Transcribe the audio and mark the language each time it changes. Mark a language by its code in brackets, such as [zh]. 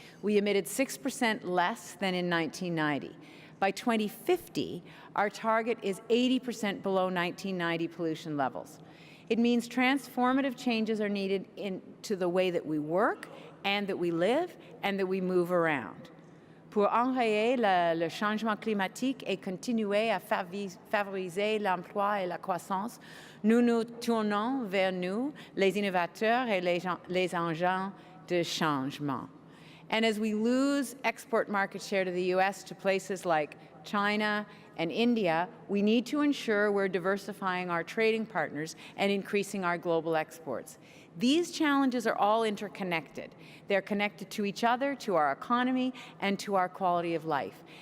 [en] We emitted 6% less than in 1990. By 2050, our target is 80% below 1990 pollution levels. It means transformative changes are needed into the way that we work and that we live and that we move around. [fr] Pour enrayer le changement climatique et continuer à favoriser l'emploi et la croissance, nous nous tournons vers nous, les innovateurs et les agents de changement. [en] And as we lose export market share to the U.S. to places like China and India, we need to ensure we're diversifying our trading partners and increasing our global exports. These challenges are all interconnected. They're connected to each other, to our economy, and to our quality of life.